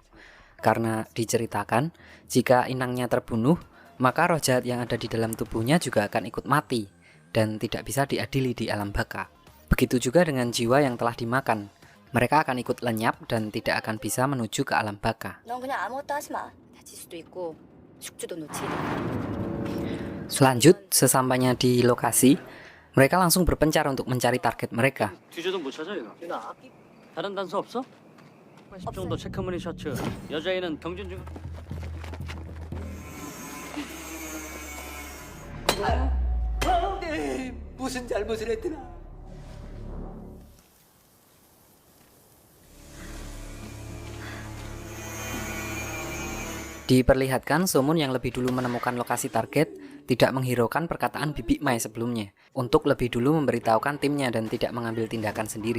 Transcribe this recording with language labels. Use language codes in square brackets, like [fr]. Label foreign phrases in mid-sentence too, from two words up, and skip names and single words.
[id] Karena diceritakan, jika inangnya terbunuh, maka roh jahat yang ada di dalam tubuhnya juga akan ikut mati dan tidak bisa diadili di alam baka. Begitu juga dengan jiwa yang telah dimakan. Mereka akan ikut lenyap dan tidak akan bisa menuju ke alam baka. [ko] 넌 그냥 아무것도 하지 마. 다칠 수도 있고 숙주도 놓치게 돼. [id] Selanjut, sesampainya di lokasi, mereka langsung berpencar untuk mencari target mereka. [ko] 뒤져도 못 찾아 이거. 다른 단서 없어? 10 정도 체크무늬 셔츠. 여자애는 경진 중. 무슨 잘못을 했더라? [id] Diperlihatkan Somun yang lebih dulu menemukan lokasi target tidak menghiraukan perkataan Bibi Mai sebelumnya untuk lebih dulu memberitahukan timnya dan tidak mengambil tindakan sendiri.